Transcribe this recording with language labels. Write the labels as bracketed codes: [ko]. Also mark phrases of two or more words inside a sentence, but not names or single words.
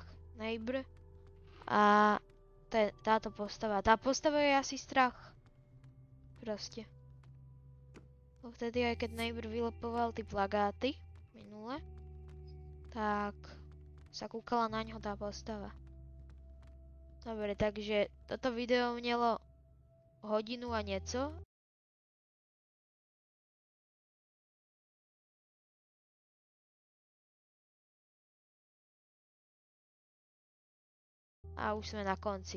[sk] Neighbor a táto postava. Tá postava je asi strach. Proste. Bo vtedy aj keď Neighbor vylepoval tie plagáty minule, tak sa kúkala na ňo tá postava. [cs] Dobre, takže toto video mělo hodinu a něco. A už jsme na konci.